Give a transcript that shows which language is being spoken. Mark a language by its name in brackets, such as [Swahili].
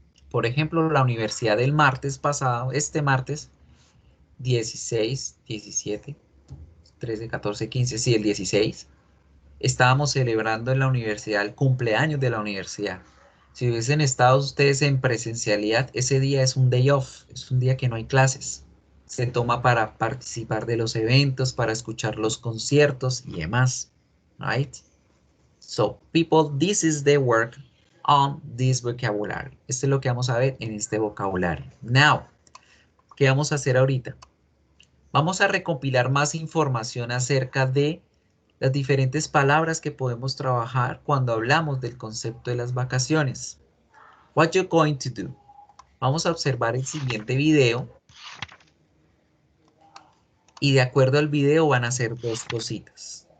[Spanish] Por ejemplo, la universidad del martes pasado, este martes 16, 17, 13, 14, 15, sí, el 16, estábamos celebrando en la universidad el cumpleaños de la universidad. Si hubiesen estado ustedes en presencialidad, ese día es un day off, es un día que no hay clases. Se toma para participar de los eventos, para escuchar los conciertos y demás. [English] Right? So, people, this is the work on this vocabulary. [Spanish] Esto es lo que vamos a ver en este vocabulario. Now, ¿qué vamos a hacer ahorita? Vamos a recopilar más información acerca de las diferentes palabras que podemos trabajar cuando hablamos del concepto de las vacaciones. [English] What you're going to do? [Spanish] Vamos a observar el siguiente video y de acuerdo al video van a hacer dos cositas.